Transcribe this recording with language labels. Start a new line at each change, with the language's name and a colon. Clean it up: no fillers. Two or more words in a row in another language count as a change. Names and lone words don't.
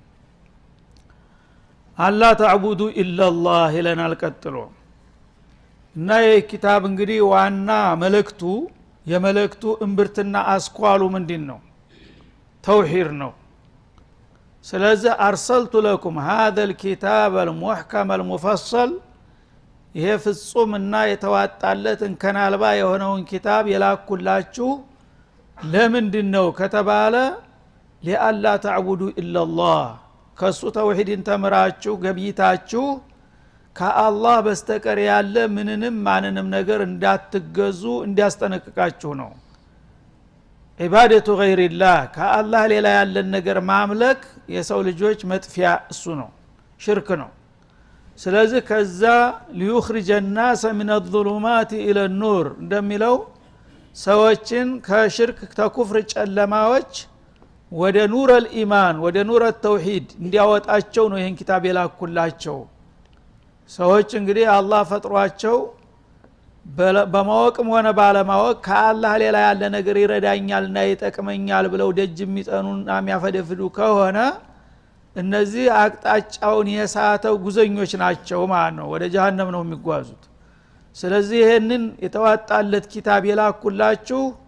Arabic: ألا تعبدوا إلا الله
Amharic: ይለናል ቀጥሎ። እና ይህ ኪታብ እንግዲህ ዋና መልእክቱ የመልእክቱ እምብርትና አስኳሉ ምንድነው? ተውሂድ ነው። ስለዚህ
Arabic: أرسلت لكم هذا الكتاب المحكم المفصل
Amharic: ይሄ ፍጹምና የተዋጣለት እንከናልባ የሆነውን ኪታብ የላኩላችሁ ለምንድነው ከተባለ
Arabic: لئلا تعبدوا إلا الله
Amharic: ከሱ ተውሂድን ተምራችሁ ገብይታችሁ ከአላህ በስተቀር ያለ ምንንም ማንንም ነገር እንዳትገዙ እንዲያስጠነቅቃችሁ ነው።
Arabic: عبادة غير الله
Amharic: ከአላህ ሌላ ያለን ነገር ማምለክ የሰው ልጆች መጥፊያ እሱ ነው፣ ሽርክ ነው። ስለዚህ ከዛ
Arabic: ليخرج الناس من الظلمات الى النور
Amharic: እንደሚለው ሰዎችን ከሽርክ ተኩፍር ጨለማዎች ወደ
Arabic: نور الإيمان
Amharic: ወደ
Arabic: نور التوحيد
Amharic: እንዲያወጣቸው ነው ይሄን ኪታብ የላኩላቸው። ሰዎች እንግዲህ አላህ ፈጥሯቸው በማወቅም ሆነ ባለማወቅ ከአላህ ሌላ ያለ ነገር ይረዳኛልና ይጠቅመኛል ብለው ደጅ የሚጠኑና የሚያፈደፍዱ ከሆነ እነዚህ አቅጣጫውን የሳተው ጉዘኞች ናቸው ማለት ነው፣ ወደ ጀሃነም ነው የሚጓዙት። ስለዚህ ይሄንን የተዋጣለት ኪታብ የላኩላችሁ